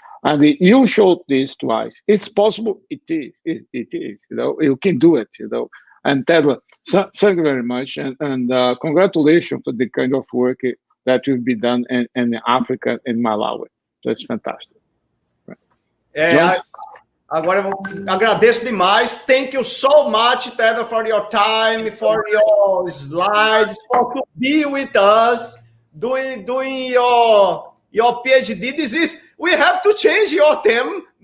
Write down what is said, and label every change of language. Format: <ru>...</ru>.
<en>And you showed this twice. It's possible. It is. It is. You can do it. And Tedla, thank you very much, and congratulations for the kind of work that will be done in Africa and Malawi. That's fantastic.</en> <pt>Agora eu agradeço demais.</pt> <en>Thank you so much, Tedla, for your time, for your slides, for to be with us, doing your PhD. We have to change your theme.</en>